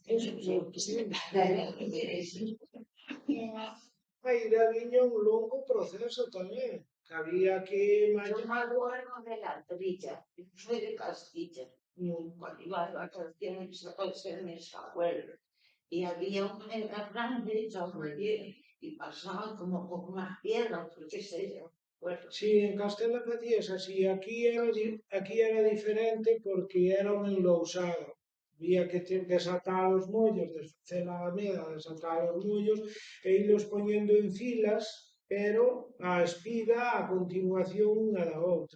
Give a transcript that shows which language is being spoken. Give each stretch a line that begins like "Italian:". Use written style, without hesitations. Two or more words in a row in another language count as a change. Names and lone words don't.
Galician: Aí viña un longo proceso tamén. Había que
Spanish: Yo me acuerdo de la trilla, soy de Castilla. Cuando iba a la canción de mis abuelos. Y había una era grande, y pasaba como por una piedra, porque sé yo. Bueno,
Galician: Sí, en Castela facías así, aquí era diferente porque era un enlousado. Había que desatar os mollos, desfacer a alameda, desatar os mollos e irlos poñendo en filas, pero a espiga a continuación unha da outra.